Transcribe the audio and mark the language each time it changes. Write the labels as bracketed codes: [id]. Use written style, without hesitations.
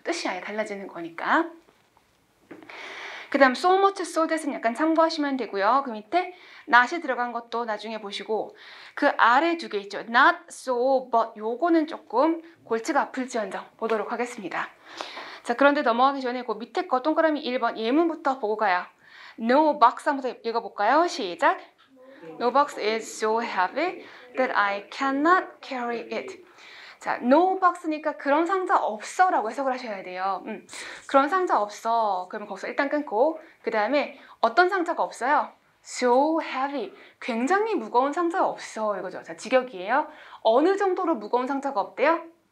[ko] 뜻이 아예 달라지는 거니까. 그 다음 so much, so that은 약간 참고하시면 되고요. 그 밑에 not이 들어간 것도 나중에 보시고 그 아래 두 개 있죠. not so, but 요거는 조금 골치가 아플지언정 보도록 하겠습니다. 자, 그런데 넘어가기 전에 그 밑에 거 동그라미 1번 예문부터 보고 가요. No box 한번 읽어볼까요? 시작. [en] No box is so heavy that I cannot carry it. [ko] 자, no box니까 그런 상자 없어 라고 해석을 하셔야 돼요. 그런 상자 없어. 그러면 거기서 일단 끊고 그 다음에 어떤 상자가 없어요? [en] So heavy. [ko] 굉장히 무거운 상자가 없어 이거죠. 자, 직역이에요. 어느 정도로 무거운 상자가 없대요?